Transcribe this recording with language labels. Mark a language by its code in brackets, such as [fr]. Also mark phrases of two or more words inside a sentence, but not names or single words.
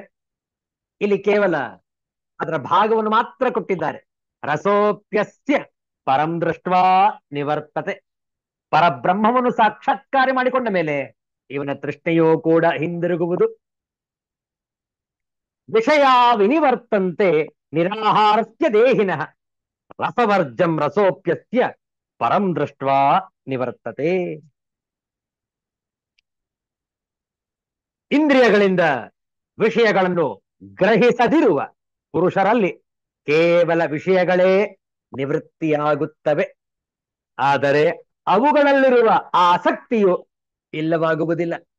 [kn] ಇಲ್ಲಿ ಕೇವಲ ಅದರ ಭಾಗವನ್ನು ಮಾತ್ರ ಕೊಟ್ಟಿದ್ದಾರೆ. [sa] ರಸೋಪ್ಯಸ್ಯ ಪರಂ ದೃಷ್ಟ್ವಾ ನಿವರ್ತತೆ. [kn] ಪರಬ್ರಹ್ಮವನ್ನು ಸಾಕ್ಷಾತ್ಕಾರ ಮಾಡಿಕೊಂಡ ಮೇಲೆ ಇವನ ತೃಷ್ಣೆಯೂ ಕೂಡ ಹಿಂದಿರುಗುವುದು. [sa] ವಿಷಯ ವಿನಿವರ್ತಂತೆ ನಿರಾಹಾರಸ್ಯ ದೇಹಿನಃ ರಸವರ್ಜಂ ರಸೋಪ್ಯಸ್ಯ ಪರಂ ದೃಷ್ಟ್ವಾ ನಿವರ್ತತೆ. [kn] ಇಂದ್ರಿಯಗಳಿಂದ ವಿಷಯಗಳನ್ನು ಗ್ರಹಿಸದಿರುವ ಪುರುಷರಲ್ಲಿ ಕೇವಲ ವಿಷಯಗಳೇ ನಿವೃತ್ತಿಯಾಗುತ್ತವೆ. ಆದರೆ ಅವುಗಳಲ್ಲಿರುವ ಆಸಕ್ತಿಯು ಇಲ್ಲವಾಗುವುದಿಲ್ಲ.